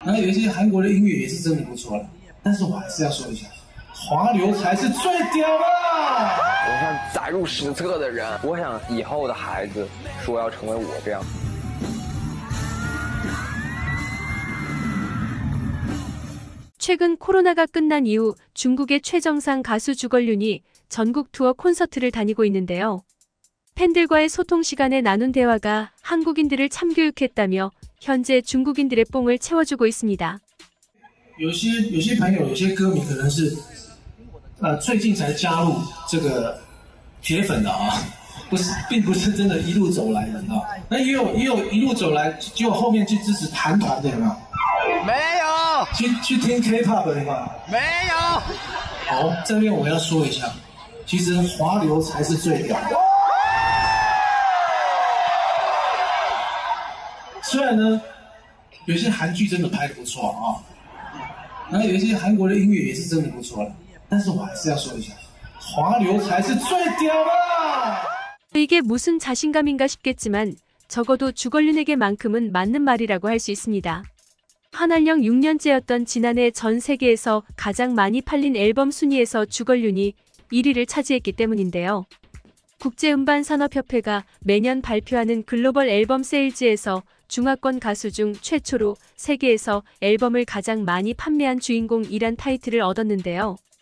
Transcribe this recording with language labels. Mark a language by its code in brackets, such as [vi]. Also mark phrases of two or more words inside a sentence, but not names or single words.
[zh] 然后有一些韩国的音乐也是真的不错了，但是我还是要说一下，华流才是最屌的。我想载入史册的人，我想以后的孩子说要成为我这样。 [ko] 최근 코로나가 끝난 이후 중국의 최정상 가수 주걸륜이 전국 투어 콘서트를 다니고 있는데요. 팬들과의 소통 시간에 나눈 대화가 한국인들을 참교육했다며 현재 중국인들의 뽕을 채워주고 있습니다. [zh] 有些朋友、有些歌迷可能是最近才加入这个铁粉的啊，并不是真的一路走来的啊。那也有一路走来，结果后面去支持韩团的嘛。没有去听 K-pop 的吗？没有。好，这边我要说一下，其实华流才是最屌的。虽然呢，有些韩剧真的拍得不错啊，然后有一些韩国的音乐也是真的不错了，但是我还是要说一下，华流才是最屌的。 [ko] 이게 무슨 자신감인가 싶겠지만 적어도 주걸륜에게만큼은 맞는 말이라고 할 수 있습니다. 한알령 6년째였던 지난해 전 세계에서 가장 많이 팔린 앨범 순위에서 주걸륜이 1위를 차지했기 때문인데요. 국제음반산업협회가 매년 발표하는 글로벌 앨범 세일즈에서 중하권 가수 중 최초로 세계에서 앨범을 가장 많이 판매한 주인공이란 타이틀을 얻었는데요.